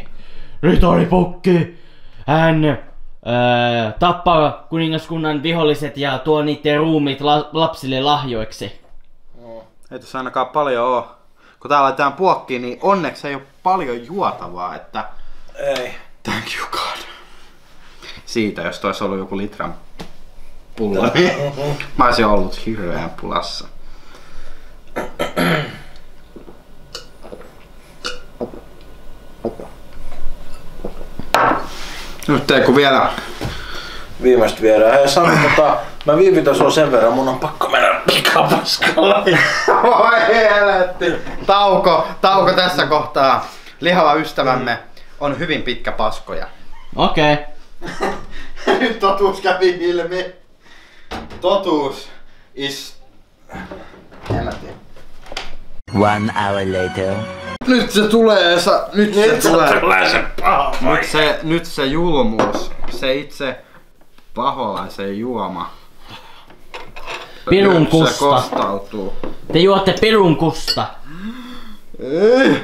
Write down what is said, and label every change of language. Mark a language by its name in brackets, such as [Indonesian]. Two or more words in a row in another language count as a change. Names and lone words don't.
[Finnish] Ritaripukki! Hän tappaa kuningaskunnan viholliset ja tuo niiden ruumiit lapsille lahjoiksi. Ei tässä ainakaan paljon oo. Kun täällä laitetaan puokkiin, niin onneksi ei oo paljon juotavaa, että... Ei. [English] Thank you God. [Finnish] Siitä, jos tois ollut joku litran pullo, niin mä olisin ollut hirveän pulassa. Nyt ei kun vielä... Viimeistä viedään. Hei Sami, mä viivytän sua sen verran, mun on pakko mennä pikapaskalla. Voi helvetti! Tauko tässä kohtaa. Lihava ystävämme on hyvin pitkä paskoja. Okei. Nyt totuus kävi ilmi. Totuus is... En mä tiedä. [English] 1 hour later. [Finnish] Nyt se tulee, nyt se tulee. se paha Nyt se julmuus. Se itse paholaisen juoma. Pirun Nyt se kusta. kostautuu. Te juotte pirun kusta. Ei.